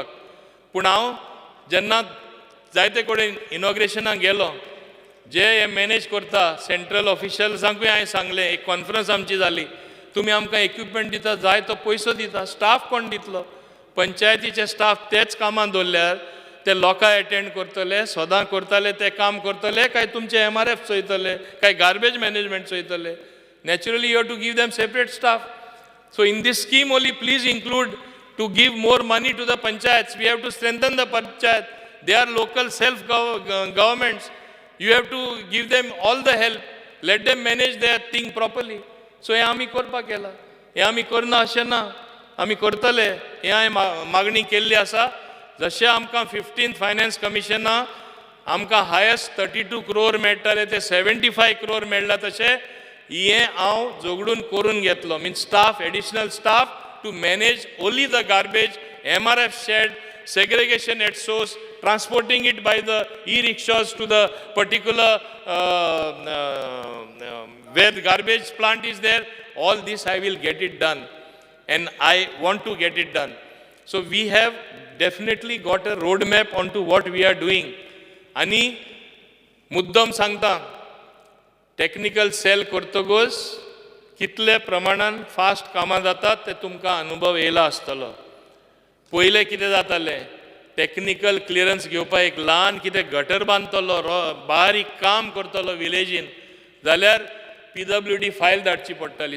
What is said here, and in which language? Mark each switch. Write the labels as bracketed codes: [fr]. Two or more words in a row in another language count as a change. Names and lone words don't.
[kok] पूण हांव जेन्ना जायते कडेन इनॉग्रेशनाक गेलो, जे हे मॅनेज करता सेंट्रल ऑफिशल्सांकूय हांवें सांगलें, एक कॉन्फरन्स आमची जाली, तुमी आमकां इक्विपमेंट दिता, जाय तो पयसो दिता, स्टाफ कोण दितलो? पंचायतीचे स्टाफ तेच कामां दवरल्यार ते लोकां अटेंड करतले, सदां करतले ते काम करतले, काय तुमचे MRF चोयतले, काय [en] garbage management [kok] चोयतले? [en] Naturally you have to give them separate staff. So in this scheme only please include to give more money to the panchayats. We have to strengthen the panchayat. They are local self-governments. You have to give them all the help. Let them manage their thing properly. [kok] So हे आमी करपाक केला. हे आमी करना अशें ना, आमी करतले. हे हांवें मागणी केल्ली आसा. जशें आमकां 15th फायनान्स कमिशना आमकां हायस्ट 32 crore मेळटाले ते 75 crore मेळ्ळा, तशें हे हांव जोगडून करून घेतलो. [en] means staff, additional staff to manage only the garbage, MRF shed, segregation at source, transporting it by the e-rickshaws to the particular where the garbage plant is there. All this I will get it done, and I want to get it done. So we have definitely got a roadmap onto what we are doing. [kok] Ani मुद्दम सांगता [en] technical cell [kok] करतगोच कितले प्रमाणान फास्ट कामां जातात ते तुमकां अनुभव येयला आसतलो. पयले कितें जातालें, [en] technical clearance [kok] घेवपाक एक ल्हान कितें गटर बांदतलो, बारीक काम करतलो विलेजीन, जाल्यार PWD फायल धाडची पडटाली.